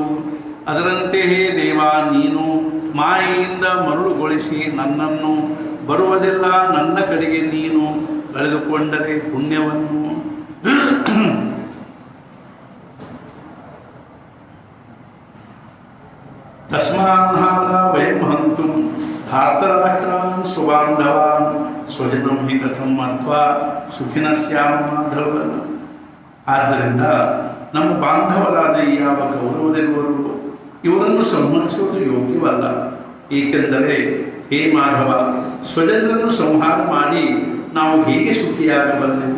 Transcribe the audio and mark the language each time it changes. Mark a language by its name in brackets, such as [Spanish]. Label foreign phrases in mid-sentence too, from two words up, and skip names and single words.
[Kannada] ಅದರಂತೆ ಹೇ ದೇವ, ನೀನು ಮಾಯೆಯಿಂದ ಮರುಳುಗೊಳಿಸಿ ನನ್ನನ್ನು ಬರುವುದಿಲ್ಲ. ನನ್ನ ಕಡೆಗೆ ನೀನು ಕಳೆದುಕೊಂಡರೆ ಪುಣ್ಯವನ್ನು [Sanskrit] ತಸ್ಮಾನ್ನಾದ ವಯಂ ಹಂತುಂ ಧಾರ್ತರಾಷ್ಟ್ರಾನ್ ಸ್ವಬಾಂಧವಾನ್ ಸ್ವಜನಂ ಹಿ ಕಥಂ ಅಥವಾ ಸುಖಿನ ಸ್ಯಾಮ ಮಾಧವ. [Kannada] ಆದ್ದರಿಂದ ನಮ್ಮ ಬಾಂಧವರಾದ ಯಾವ ಕೌರವರಿರುವರು ಇವರನ್ನು ಸಂಹರಿಸುವುದು ಯೋಗ್ಯವಲ್ಲ. ಏಕೆಂದರೆ ಹೇ ಮಾಧವ, ಸ್ವಜನರನ್ನು ಸಂಹಾರ ಮಾಡಿ ನಾವು ಹೇಗೆ ಸುಖಿಯಾಗಬಲ್ಲೆವು?